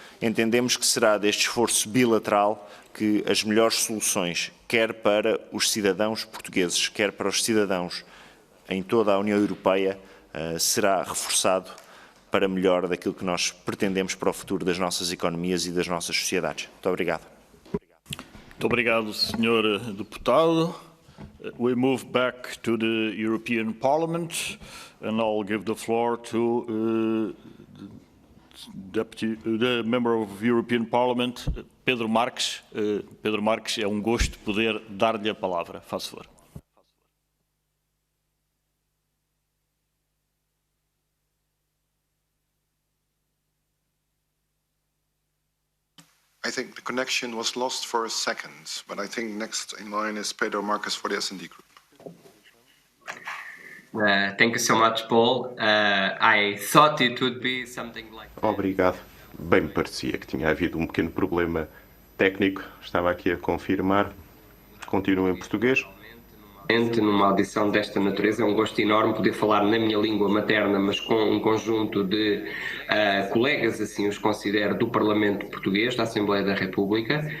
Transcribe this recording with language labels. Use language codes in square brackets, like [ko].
[pt] Entendemos que será deste esforço bilateral que as melhores soluções, quer para os cidadãos portugueses, quer para os cidadãos em toda a União Europeia, será reforçado para melhor daquilo que nós pretendemos para o futuro das nossas economias e das nossas sociedades. Muito obrigado. Muito obrigado, Sr. Deputado. [en] We move back to the European Parliament, and I'll give the floor to the Member of European Parliament, Pedro Marques. [pt] Pedro Marques, é um gosto poder dar-lhe a palavra. Faz favor. [en] I think the connection was lost for a second, but I think next in line is Pedro Marques for the S&D Group. Thank you so much, Paul. I thought it would be something like... [pt] Obrigado. Bem me parecia que tinha havido um pequeno problema técnico. Estava aqui a confirmar. Continuo em português. Numa audição desta natureza, é um gosto enorme poder falar na minha língua materna, mas com um conjunto de colegas, assim os considero, do Parlamento Português, da Assembleia da República.